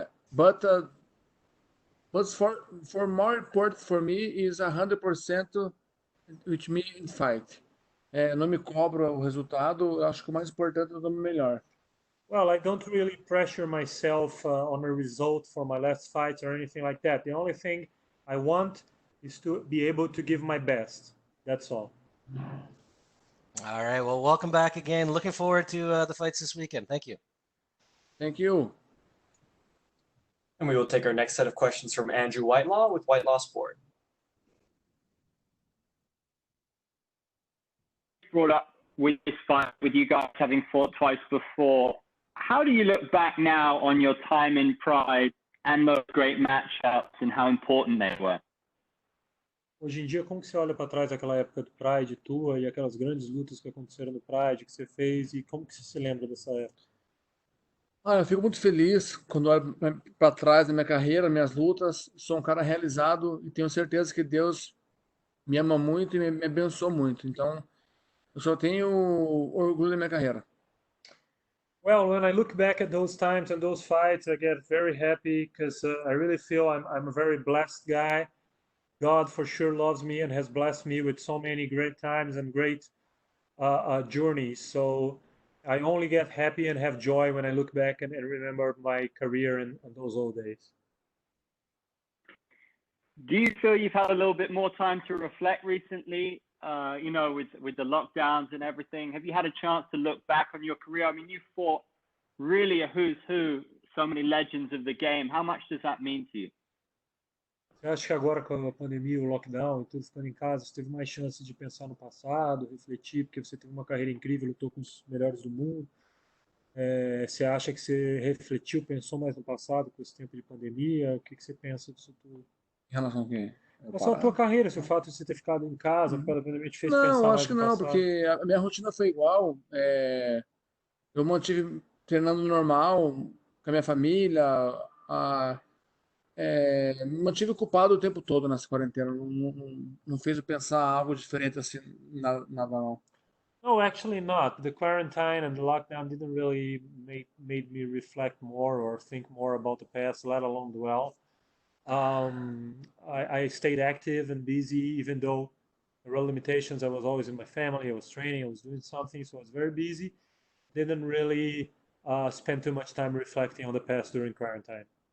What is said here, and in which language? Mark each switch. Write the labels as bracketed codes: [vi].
[en] But for more important for me is 100% with me in fight. [pt] Não me cobro o resultado, eu acho que o mais importante é o melhor. [en] Well, I don't really pressure myself on a result for my last fights or anything like that. The only thing I want is to be able to give my best. That's all. All right, well, welcome back again. Looking forward to the fights this weekend. Thank you. Thank you. And we will take our next set of questions from Andrew Whitelaw with Whitelaw Sport. Brought up with this fight, with you guys having fought twice before. How do you look back now on your time in Pride and those great matchups and how important they were? [pt] Hoje em dia, como que você olha para trás daquela época do Pride tua e aquelas grandes lutas que aconteceram no Pride que você fez e como que você se lembra dessa época? Eu fico muito feliz quando olho para trás da minha carreira, minhas lutas. Sou um cara realizado e tenho certeza que Deus me ama muito e me abençoou muito. Então, eu só tenho orgulho da minha carreira. [en] Well, when I look back at those times and those fights, I get very happy because I really feel I'm a very blessed guy. God for sure loves me and has blessed me with so many great times and great journeys. So I only get happy and have joy when I look back and remember my career and those old days. Do you feel you've had a little bit more time to reflect recently? With the lockdowns and everything, have you had a chance to look back on your career? I mean, you fought really a who's who, so many legends of the game. How much does that mean to you? [pt] Você acha que agora com a pandemia, o lockdown e tudo ficando em casa, você teve mais chance de pensar no passado, refletir, porque você teve uma carreira incrível, lutou com os melhores do mundo? Você acha que você refletiu, pensou mais no passado com esse tempo de pandemia? O que que você pensa disso tudo? Em relação a quê? Em relação à tua carreira, se o fato de você ter ficado em casa, por causa da pandemia, te fez pensar Não, mais acho que no não, passado? porque a minha rotina foi igual. Eu mantive treinando normal com a minha família. Me mantive ocupado o tempo todo nessa quarentena. Não fez eu pensar algo diferente assim, nada não. [en] No, actually not. The quarantine and the lockdown didn't really made me reflect more or think more about the past, let alone dwell. I stayed active and busy, even though there were limitations. I was always in my family. I was training. I was doing something, so I was very busy. Didn't really spend too much time reflecting on the past during quarantine.